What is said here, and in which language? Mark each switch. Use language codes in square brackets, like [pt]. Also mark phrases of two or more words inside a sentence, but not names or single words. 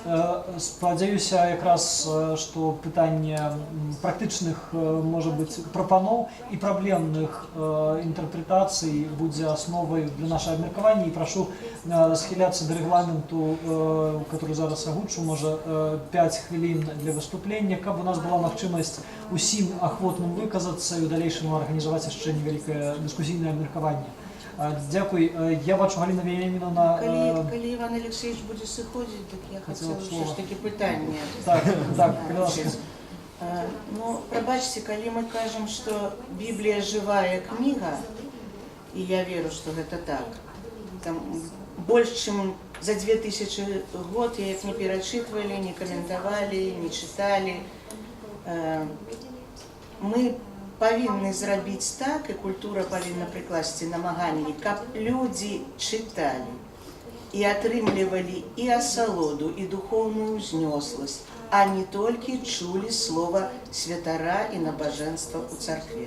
[be] Спадзяюся якраз, што пытанне практычных, можа быць, прапаноў і праблемных інтэрпрэтацый будзе асновай для нашага абмеркавання. І прашу схіляцца да рэгламенту, который зараз агучу, можа 5 хвілін для выступлення, каб у нас была магчымасць усім ахвотным выказацца і ў далейшым арганізаваць яшчэ невялікае дыскусійнае абмеркаванне. [uk] Дякую. Я бачу, Галина Вениаминовна... Коли Иван Алексеевич будет сыходить, так [ru] я хотела [uk] все ж таки питання. Так, Ну, [be] прабачце, калі мы кажам, што Біблія жывая кніга, і я веру, што гэта так, там больш чым за 2000 год я як не перачытвалі, не каментавалі, не чыталі. Мы павінны зрабіць так, і культура павінна прыкласці намаганні, каб людзі чыталі і атрымлівалі і асалоду, і духоўную ўзнёсласць, а не толькі чулі слова святара і набажэнства ў царкве.